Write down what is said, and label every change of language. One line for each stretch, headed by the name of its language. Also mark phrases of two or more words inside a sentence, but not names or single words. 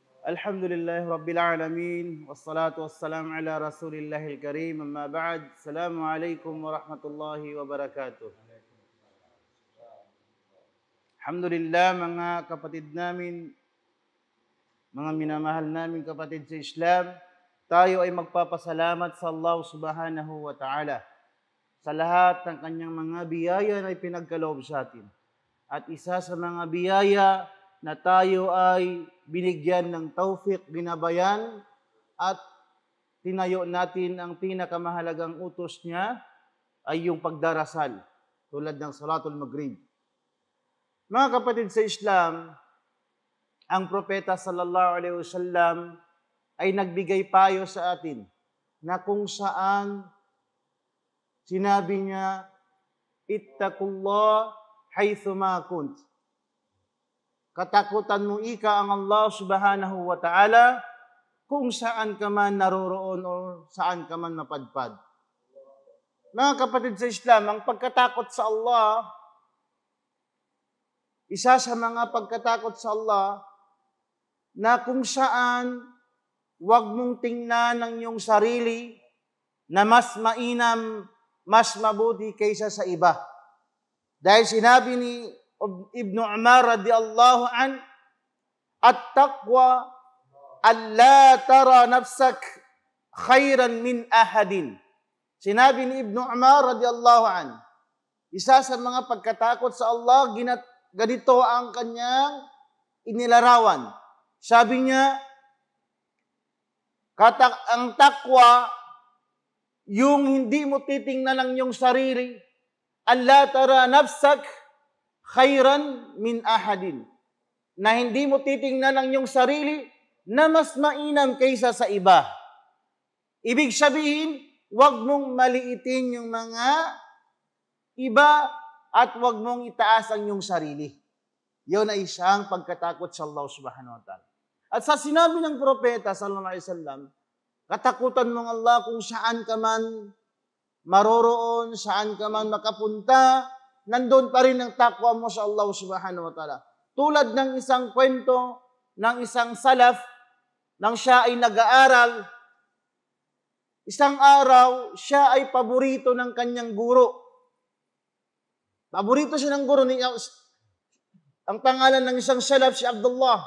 Arabic: الحمد لله رب العالمين والصلاة والسلام على رسول الله الكريم أما بعد. السلام عليكم ورحمة الله وبركاته.
Filipino: Alhamdulillah mga kapatid namin, mga minamahal namin kapatid sa Islam, tayo ay magpapasalamat sa Allah
Arabic: سبحانه وتعالى
Filipino: sa lahat ng kanyang mga biyaya na ipinagkaloob sa atin. At isa sa mga biyaya na tayo ay binigyan ng tawfiq, ginabayan, at tinayo natin ang pinakamahalagang utos niya ay yung pagdarasal, tulad ng
Arabic: صلاة المغرب.
Filipino: Mga kapatid sa Islam, ang propeta
Arabic: صلى الله عليه وسلم
Filipino: ay nagbigay payo sa atin na kung saan sinabi niya,
Arabic: اتق الله حيثما كنت.
Filipino: Katakutan mo ika ang Allah
Arabic: سبحانه وتعالى
Filipino: kung saan ka man naroroon o saan ka man mapadpad. Mga kapatid sa Islam, ang pagkatakot sa Allah, isa sa mga pagkatakot sa Allah na kung saan huwag mong tingnan ang iyong sarili na mas mainam, mas mabuti kaysa sa iba. Dahil sinabi ni
Arabic: Ibn Umar رضي الله عن التقوى ألا ترى نفسك خيرا من أحد.
Filipino: Sinabi ni Ibn Umar
Arabic: رضي الله عن,
Filipino: isa sa mga pagkatakot sa Allah, ganito ang kanyang inilarawan. Sabi niya, ang takwa, yung hindi mo titingnan ang iyong sarili,
Arabic: ألا ترى نفسك خيرا من أحد.
Filipino: Na hindi mo titingnan ang iyong sarili na mas mainam kaysa sa iba. Ibig sabihin, huwag mong maliitin yung mga iba at huwag mong itaas ang iyong sarili. Yun ay isang pagkatakot sa Allah
Arabic: سبحانه وتعالى.
Filipino: At sa sinabi ng propeta
Arabic: صلى الله عليه وسلم,
Filipino: katakutan mong Allah kung saan ka man maroroon, saan ka man makapunta, nandun pa rin ang takwa mo sa Allah
Arabic: سبحانه وتعالى.
Filipino: Tulad ng isang kwento ng isang salaf nang siya ay nag-aaral, isang araw, siya ay paborito ng kanyang guro. Paborito siya ng guro. Ang pangalan ng isang salaf, si Abdullah.